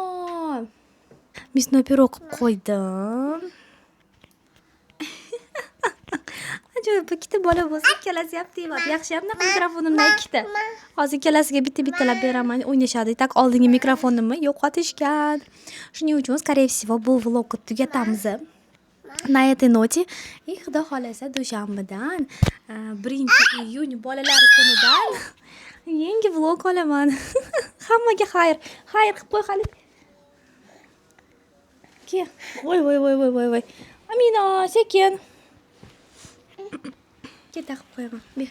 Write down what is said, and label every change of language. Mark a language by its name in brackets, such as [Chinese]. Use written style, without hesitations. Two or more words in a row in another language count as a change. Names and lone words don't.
[Uzbek] Misno pyuro qilib qo'ydim. Ajoyib, ikkita bola bo'lsa, ikkalasi ham teyapti. Yaxshi ham mikrofonimda ikkita. Hozir ikkalasiga bitta-bittalab beraman, o'ynashadi. Tak oldingi mikrofonimni yo'qotishgan. Shuning uchun, [Russian] скорее всего, [Uzbek] bu vlogni tugatamiz. [Russian] На этой ноте [Uzbek] и xudo xolasa dushanbadan 1-iyun bolalar kunidan yangi vlog olaman. Hammaga xayr qilib qo'y Xalid. Ke. Voy. Amina, sekin. Keta qilib qo'yaman. Ber.